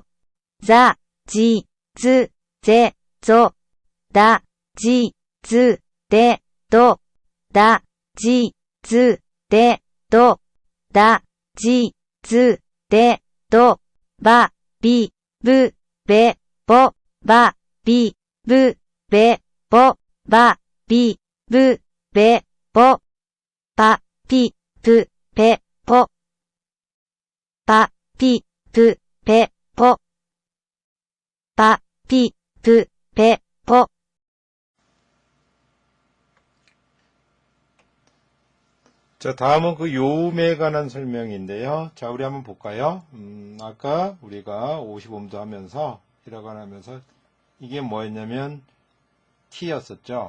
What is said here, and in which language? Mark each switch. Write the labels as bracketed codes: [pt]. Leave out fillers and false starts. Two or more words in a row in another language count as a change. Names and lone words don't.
[ja] ざ、じ、ず、ぜ、ぞ. だ、ぢ、づ、で、ど. だ、ぢ、づ、で、ど. だ、ぢ、づ、で、ど. ば、び, ブ、べ、ぼ、ば、び、ぶ、べ、ぼ、ば、び、ぶ、べ、ぼ、ぱ、ぴ、ぷ、ぺ、ぽ、ぱ、ぴ、ぷ、ぺ、ぽ、ぱ、ぴ、ぷ、ぺ、ぽ。 [ko] 자, 다음은 그 요음에 관한 설명인데요. 자, 우리 한번 볼까요? 아까 우리가 55음도 하면서, 히라가나 하면서, 이게 뭐였냐면, 키였었죠.